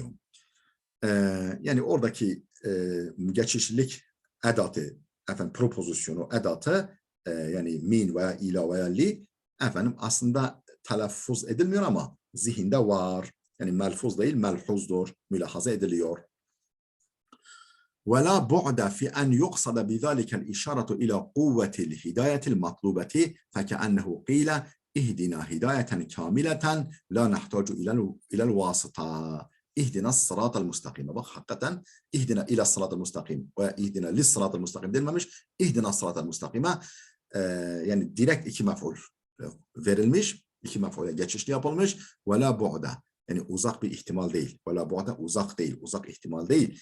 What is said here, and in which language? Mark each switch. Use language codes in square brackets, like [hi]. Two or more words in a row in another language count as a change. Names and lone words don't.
[tr] Yani oradaki geçişlilik edatı, propozisyonu edatı yani min veya ila veya li aslında telaffuz edilmiyor ama zihinde var. Yani melfuz değil, melhuzdur. Mülahaza ediliyor. [ar] ولا بعد في أن يقصد بذلك الإشارة إلى قوة الهداية المطلوبة فكأنه قيل اهدنا هداية كاملة لا نحتاج إلى الواسطة اهدنا الصراط المستقيم. [tr] Bak hakikaten [ar] اهدنا إلى الصراط المستقيم [tr] ve [ar] اهدنا للصراط المستقيم [tr] denmemiş. [ar] اهدنا الصراط المستقيم [tr] yani direkt iki mef'ul verilmiş. İki mef'ule geçişli yapılmış. [ar] ولا بعد [tr] yani uzak bir ihtimal değil. [ar] ولا بعد [tr] uzak değil. Uzak ihtimal değil.